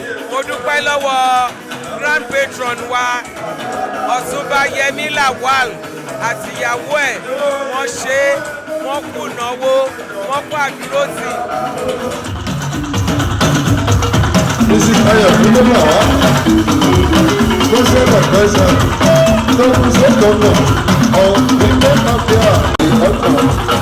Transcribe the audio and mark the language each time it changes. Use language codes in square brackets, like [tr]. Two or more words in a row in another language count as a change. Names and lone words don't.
[yo] Mo dúpẹ́ lọ́wọ́ Grand Patron wa, Ọ̀túnba Yẹmí Lawal àti ìyàwó ẹ̀, wọ́n ṣe, wọ́n kú náwó, wọ́n kú àdúrótì. Mrs. Ayọ̀ Kúndé Bàwá, [en] President Advisor, Local State Governor of the State of Abia,